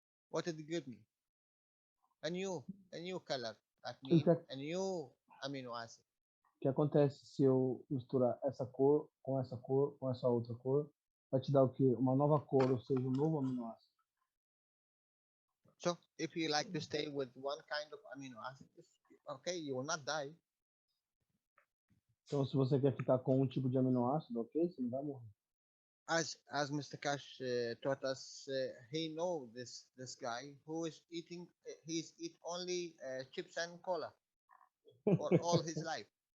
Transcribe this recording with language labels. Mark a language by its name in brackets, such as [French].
[English] What did it give me? A new color. That means a new amino acid. [Portuguese] O que acontece se eu misturar essa cor, com essa outra cor? Vai te dar o quê? Uma nova cor, ou seja, um novo aminoácido. [English] So if you like to stay with one kind of amino acid, okay, you will not die. [Portuguese] Então, se você quer ficar com um tipo de aminoácido, ok, você não vai morrer. [English] As Mr. Cash taught us, he know this guy who is eating. He's eat only chips and cola for all his life.